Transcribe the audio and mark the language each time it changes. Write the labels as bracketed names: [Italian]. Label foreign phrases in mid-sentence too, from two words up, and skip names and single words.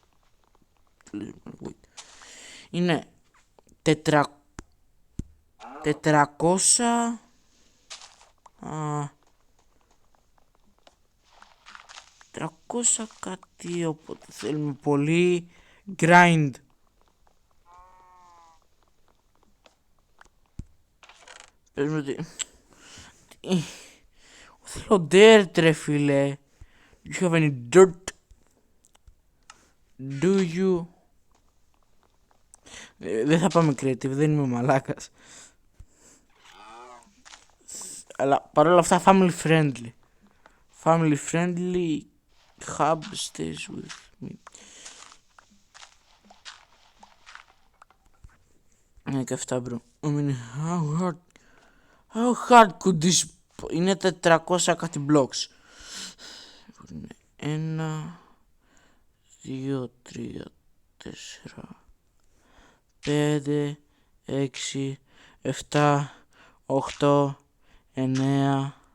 [Greek] Είναι 400 300 κάτι, οπότε θέλουμε πολύ grind. Πες μου ότι... Θέλω dirt ρε φίλε. [English] Do you have any dirt? Do you? [Greek] Δεν θα πάμε creative, δεν είμαι μαλάκας. Αλλά παρόλα αυτά [English] family friendly. Family friendly hub stays with me. [Greek] Είναι και αυτά bro. [English] I mean, how hard could this... [Greek] Είναι 400 κάτι blocks. 1, 2, 3, 4, 5, 6, 7, 8, 9.